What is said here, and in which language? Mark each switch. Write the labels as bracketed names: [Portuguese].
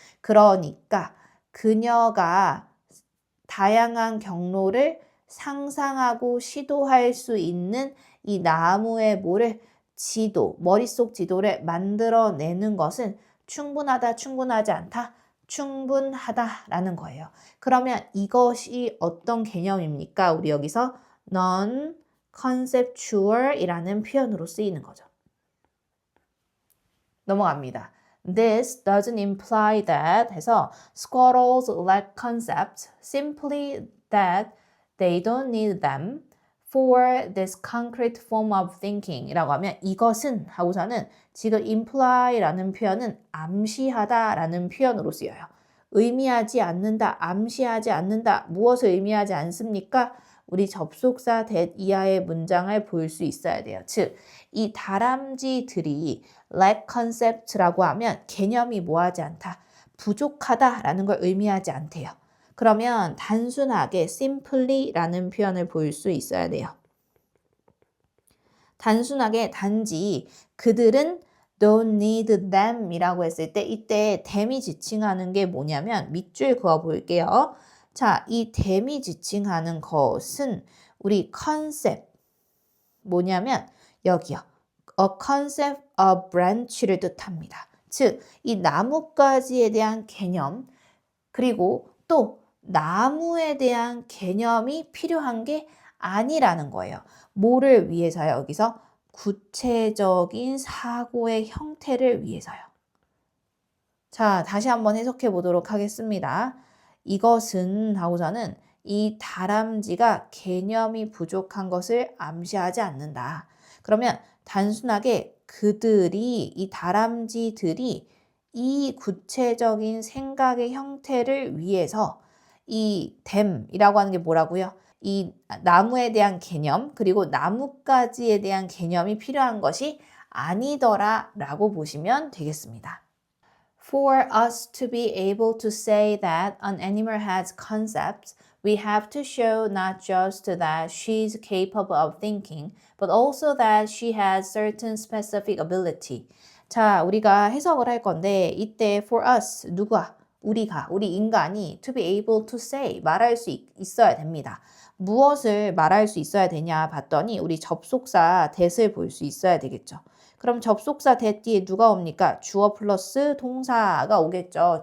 [Korean] 그러니까 그녀가 다양한 경로를 상상하고 시도할 수 있는 이 나무의 뭐를 지도, 머릿속 지도를 만들어내는 것은 충분하다, 충분하지 않다, 충분하다라는 거예요. 그러면 이것이 어떤 개념입니까? 우리 여기서 non-conceptual이라는 표현으로 쓰이는 거죠. 넘어갑니다. [English] This doesn't imply that [Korean] 해서 [English] squirrels lack concepts, simply that they don't need them for this concrete form of thinking [Korean] 이라고 하면 이것은 하고서는 지금 imply라는 표현은 암시하다라는 표현으로 쓰여요. 의미하지 않는다, 암시하지 않는다. 무엇을 의미하지 않습니까? 우리 접속사 that 이하의 문장을 볼 수 있어야 돼요. 즉, 이 다람쥐들이 [English] lack concept [Korean] 라고 하면 개념이 뭐하지 않다, 부족하다라는 걸 의미하지 않대요. 그러면 단순하게 simply라는 표현을 볼 수 있어야 돼요. 단순하게 단지 그들은 [English] don't need them [Korean] 이라고 했을 때 이때 them이 지칭하는 게 뭐냐면 밑줄 그어 볼게요. 자, 이 them이 지칭하는 것은 우리 concept 뭐냐면 여기요. [English] a concept, a branch [Korean] 를 뜻합니다. 즉, 이 나뭇가지에 대한 개념 그리고 또 나무에 대한 개념이 필요한 게 아니라는 거예요. 뭐를 위해서요? 여기서 구체적인 사고의 형태를 위해서요. 자, 다시 한번 해석해 보도록 하겠습니다. 이것은 하고서는 이 다람쥐가 개념이 부족한 것을 암시하지 않는다. 그러면 단순하게 이 다람쥐들이 이 구체적인 생각의 형태를 위해서 이 them이라고 하는 게 뭐라고요? 이 나무에 대한 개념 그리고 나뭇가지에 대한 개념이 필요한 것이 아니더라 라고 보시면 되겠습니다. [English] For us to be able to say that an animal has concepts, we have to show not just that she's capable of thinking, but also that she has certain specific ability. [Korean] 자, 우리가 해석을 할 건데 이때 [English] for us, [Korean] 우리 인간이 [English] to be able to say, [Korean] 말할 수 있어야 됩니다. 무엇을 말할 수 있어야 되냐 봤더니 우리 접속사 that을 볼 수 있어야 되겠죠. 그럼 접속사 that 뒤에 누가 옵니까? 주어 플러스 동사가 오겠죠.